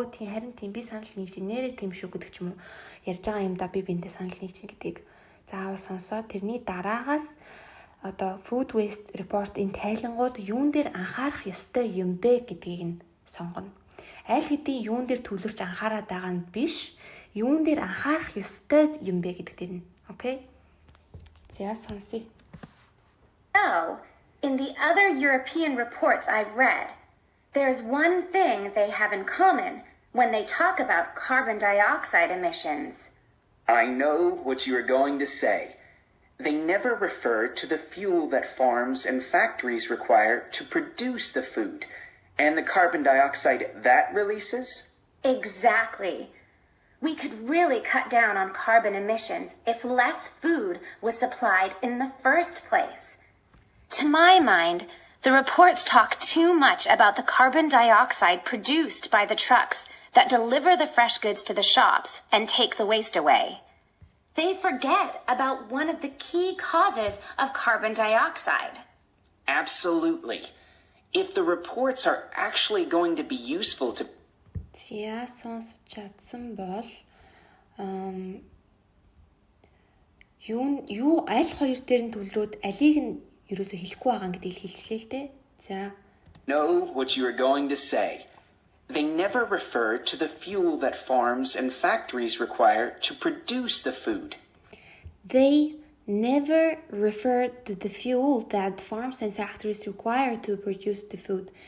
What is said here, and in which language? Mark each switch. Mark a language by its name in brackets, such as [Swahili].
[Mongolian] Тийм харин тийм би санал нийлж нэрээ тийм шүү гэдэг ч юм уу. Ярьж байгаа юмдаа би бинтээ санал нийлж гэдгийг заавал сонсоод тэрний дараагаас одоо [English] food waste report [Mongolian] энэ тайлангууд юун дээр анхаарах ёстой юм бэ гэдгийг нь сонгоно. Аль хэдийн юун дээр төвлөрч анхаарат байгаа нь биш, юун дээр анхаарах ёстой юм бэ гэдэгт нь. Окей? За сонсъё. [English] No, in the other European reports I've read, there's one thing they have in common when they talk about carbon dioxide emissions. I know what you are going to say. They never refer to the fuel that farms and factories require to produce the food and the carbon dioxide that releases. Exactly. We could really cut down on carbon emissions if less food was supplied in the first place. To my mind, the reports talk too much about the carbon dioxide produced by the trucks that deliver the fresh goods to the shops and take the waste away. They forget about one of the key causes of carbon dioxide. Absolutely. If the reports are actually going to be useful to... [Mongolian] За сонсож чадсан бол юу аль хоёр дээр нь төвлөрөөд алийг нь ерөөсө хэлэхгүй байгаа гэдгийг хэлчихлээ л дээ. За [English] Know what you are going to say. They never refer to the fuel that farms and factories require to produce the food. They never refer to the fuel that farms and factories require to produce the food.